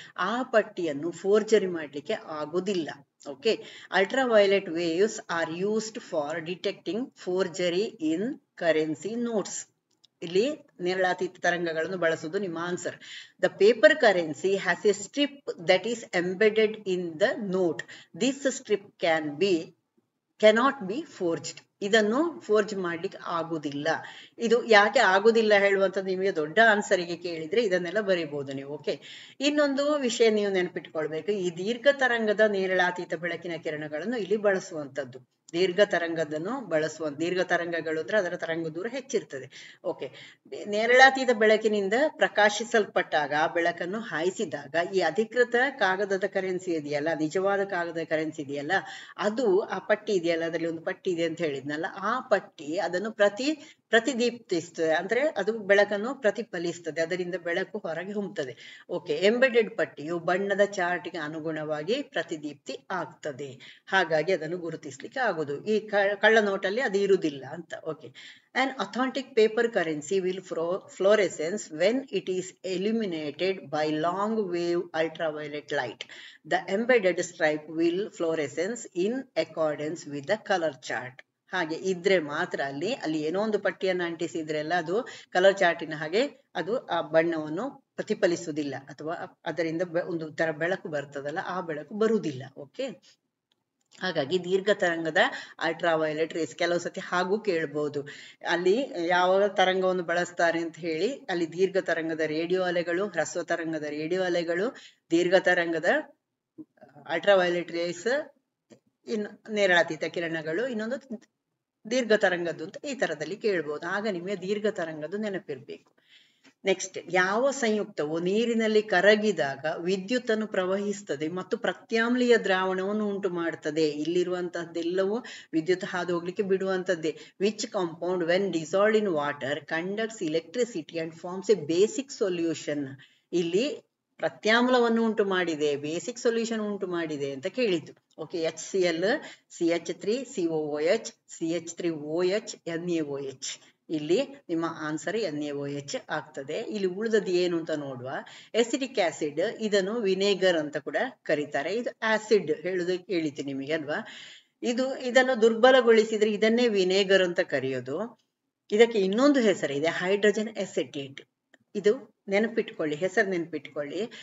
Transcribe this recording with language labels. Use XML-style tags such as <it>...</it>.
<kn>ಆ ಪಟ್ಟಿಯನ್ನು ಫೋರ್ಜರಿ ಮಾಡ್ಲಿಕ್ಕೆ ಆಗುದಿಲ್ಲ.</kn> <en>Okay, ultraviolet waves are used for detecting forgery in currency notes.</en> <kn>ಇಲ್ಲಿ ನೇರಳಾತೀತ ತರಂಗಗಳನ್ನು ಬಳಸುವುದು ನಿಮ್ಮ answer.</kn> <en>The paper currency has a strip that is embedded in the note. This strip cannot be forged.</en> <kn>ಇದನ್ನು forge ಮಾಡ್ಲಿಕ್ಕೆ ಆಗುದಿಲ್ಲ. ಇದು ಯಾಕೆ ಆಗುದಿಲ್ಲ ಹೇಳುವಂಥದ್ದು ನಿಮಗೆ ದೊಡ್ಡ ಆನ್ಸರಿಗೆ ಕೇಳಿದ್ರೆ ಇದನ್ನೆಲ್ಲ ಬರೀಬಹುದು ನೀವು. ಓಕೆ, ಇನ್ನೊಂದು ವಿಷಯ ನೀವು ನೆನಪಿಟ್ಕೊಳ್ಬೇಕು. ಈ ದೀರ್ಘ ತರಂಗದ ನೇರಳಾತೀತ ಬೆಳಕಿನ ಕಿರಣಗಳನ್ನು ಇಲ್ಲಿ ಬಳಸುವಂಥದ್ದು. ದೀರ್ಘ ತರಂಗಗಳು ಅಂದ್ರೆ ಅದರ ತರಂಗ ದೂರ ಹೆಚ್ಚಿರ್ತದೆ. ಓಕೆ, ನೇರಳಾತೀತ ಬೆಳಕಿನಿಂದ ಪ್ರಕಾಶಿಸಲ್ಪಟ್ಟಾಗ, ಬೆಳಕನ್ನು ಹಾಯಿಸಿದಾಗ ಈ ಅಧಿಕೃತ ಕಾಗದದ ಕರೆನ್ಸಿ ಇದೆಯಲ್ಲ, ನಿಜವಾದ ಕಾಗದದ ಕರೆನ್ಸಿ ಇದೆಯಲ್ಲ, ಅದು ಆ ಪಟ್ಟಿ ಇದೆಯಲ್ಲ, ಅದರಲ್ಲಿ ಒಂದು ಪಟ್ಟಿ ಇದೆ ಅಂತ ಹೇಳಿದ್ನಲ್ಲ, ಆ ಪಟ್ಟಿ ಅದನ್ನು ಪ್ರತಿದೀಪ್ತಿಸ್ತದೆ. ಅಂದ್ರೆ ಅದು ಬೆಳಕನ್ನು ಪ್ರತಿಫಲಿಸ್ತದೆ, ಅದರಿಂದ ಬೆಳಕು ಹೊರಗೆ ಹೊಮ್ಮುತ್ತದೆ. ಓಕೆ, ಎಂಬೆಡೆಡ್ ಪಟ್ಟಿಯು ಬಣ್ಣದ ಚಾರ್ಟ್ಗೆ ಅನುಗುಣವಾಗಿ ಪ್ರತಿದೀಪ್ತಿ ಆಗ್ತದೆ. ಹಾಗಾಗಿ ಅದನ್ನು ಗುರುತಿಸ್ಲಿಕ್ಕೆ ಆಗುದು. ಈ ಕಳ್ಳ ನೋಟಲ್ಲಿ ಅದು ಇರುವುದಿಲ್ಲ ಅಂತ.</kn> <en>Okay, an authentic paper currency will fluorescence when it is illuminated by long wave ultraviolet light. The embedded stripe will fluorescence in accordance with the color chart.</en> <kn>ಹಾಗೆ ಇದ್ರೆ ಮಾತ್ರ ಅಲ್ಲಿ ಏನೋ ಒಂದು ಪಟ್ಟಿಯನ್ನು ಅಂಟಿಸಿದ್ರೆಲ್ಲ ಅದು ಕಲರ್ ಚಾರ್ಟಿನ ಹಾಗೆ ಅದು ಆ ಬಣ್ಣವನ್ನು ಪ್ರತಿಫಲಿಸುವುದಿಲ್ಲ ಅಥವಾ ಅದರಿಂದ ಒಂದು ತರ ಬೆಳಕು ಬರ್ತದಲ್ಲ, ಆ ಬೆಳಕು ಬರುವುದಿಲ್ಲ. ಓಕೆ, ಹಾಗಾಗಿ ದೀರ್ಘ ತರಂಗದ ಅಲ್ಟ್ರಾವೈಲೆಟ್ ರೇಸ್, ಕೆಲವು ಸತಿ ಹಾಗೂ ಕೇಳ್ಬಹುದು, ಅಲ್ಲಿ ಯಾವ ತರಂಗವನ್ನು ಬಳಸ್ತಾರೆ ಅಂತ ಹೇಳಿ. ಅಲ್ಲಿ ದೀರ್ಘ ತರಂಗದ ರೇಡಿಯೋ ಅಲೆಗಳು, ಹ್ರಸ್ವ ತರಂಗದ ರೇಡಿಯೋ ಅಲೆಗಳು, ದೀರ್ಘ ತರಂಗದ ಅಲ್ಟ್ರಾವೈಲೆಟ್ ರೇಸ್, ಇನ್ನು ನೇರಳಾತೀತ ಕಿರಣಗಳು, ಇನ್ನೊಂದು ದೀರ್ಘ ತರಂಗದ್ದು ಅಂತ ಈ ತರದಲ್ಲಿ ಕೇಳ್ಬಹುದು. ಆಗ ನಿಮಗೆ ದೀರ್ಘ ತರಂಗದ್ದು ನೆನಪಿರ್ಬೇಕು. ನೆಕ್ಸ್ಟ್, ಯಾವ ಸಂಯುಕ್ತವು ನೀರಿನಲ್ಲಿ ಕರಗಿದಾಗ ವಿದ್ಯುತ್ ಅನ್ನು ಪ್ರವಹಿಸ್ತದೆ ಮತ್ತು ಪ್ರತ್ಯಾಮ್ಲೀಯ ದ್ರಾವಣವನ್ನು ಉಂಟು ಮಾಡ್ತದೆ? ಇಲ್ಲಿರುವಂತಹದ್ದೆಲ್ಲವೂ ವಿದ್ಯುತ್ ಹಾದು ಹೋಗ್ಲಿಕ್ಕೆ ಬಿಡುವಂತದ್ದೇ.</kn> <en>Which compound when dissolved in water conducts electricity and forms a basic solution?</en> <kn>ಇಲ್ಲಿ ಪ್ರತ್ಯಾಮ್ಲವನ್ನು ಉಂಟು ಮಾಡಿದೆ, ಬೇಸಿಕ್ ಸೊಲ್ಯೂಷನ್ ಉಂಟು ಮಾಡಿದೆ ಅಂತ ಕೇಳಿದ್ದು.</kn> <en>Okay, HCl, CH3, COOH, CH3OH, NaOH.</en> <kn>ಇಲ್ಲಿ ನಿಮ್ಮ ಆನ್ಸರ್ NaOH ಆಗ್ತದೆ. ಇಲ್ಲಿ ಉಳಿದದ್ದು ಏನು ಅಂತ ನೋಡುವ. ಎಸಿಟಿಕ್ ಆಸಿಡ್, ಇದನ್ನು ವಿನೆಗರ್ ಅಂತ ಕೂಡ ಕರೀತಾರೆ. ಇದು ಆಸಿಡ್ ಹೇಳುದಕ್ಕೆ ಹೇಳಿದ್ದೀನಿ ನಿಮಗೆ ಅಲ್ವಾ. ಇದನ್ನು ದುರ್ಬಲಗೊಳಿಸಿದ್ರೆ ಇದನ್ನೇ ವಿನೆಗರ್ ಅಂತ ಕರೆಯೋದು. ಇದಕ್ಕೆ ಇನ್ನೊಂದು ಹೆಸರಿದೆ, ಹೈಡ್ರೋಜನ್ ಎಸಿಟೇಟ್. ಇದು ನೆನಪಿಟ್ಕೊಳ್ಳಿ, ಹೆಸರು ನೆನಪಿಟ್ಕೊಳ್ಳಿ.</kn>